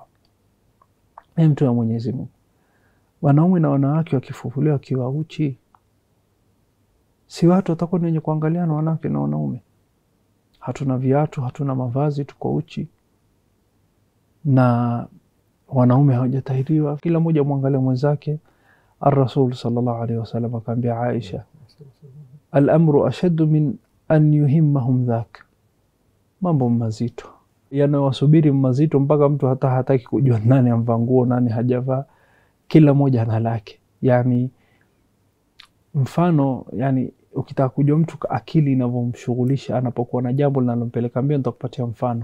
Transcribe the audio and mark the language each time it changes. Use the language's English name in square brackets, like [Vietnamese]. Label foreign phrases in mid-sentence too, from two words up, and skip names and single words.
[Swahili] Mtu wa Mwenyezi Mungu, wanaume na wanawake wakifufuliwa wakiwa uchi, si watu watakuwa wenye kuangaliana wanawake na wanaume? Hatuna viatu, hatuna mavazi, tuko uchi, na wanaume hawajatahiriwa, kila mmoja muangalie mwenzake. [Arabic] الرسول صلى الله عليه وسلم [Swahili] akamwambia Aisha, [Arabic] الأمر أشد من أن يهمهم ذاك. [Swahili] Mambo mazito yanawasubiri, mazito mpaka mtu hata hataki kujua nani amvaa nguo nani hajavaa, kila mmoja ana lake. Yani mfano, yani ukitaka kujua mtu akili inavyomshughulisha anapokuwa na jambo linalompeleka mbio, nitakupatia mfano.